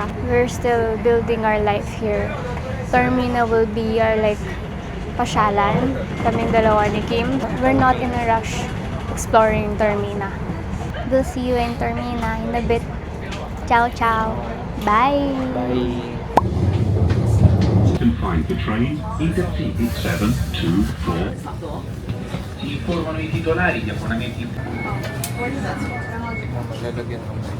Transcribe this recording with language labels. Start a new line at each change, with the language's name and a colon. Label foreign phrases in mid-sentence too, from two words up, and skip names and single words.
English: We're still building our life here. Termina will be our pasyalan.
Filipino: Kaming dalawa ni Kim.
English: We're not in a rush exploring Termina. We'll see you in Termina in a bit.
Italian: Ciao, ciao.
English: Bye! Bye! You can find the train either TX7, 2, 4.
Italian: Si informano i titolari di abbonamenti.
Filipino: Lalagyan ng bike.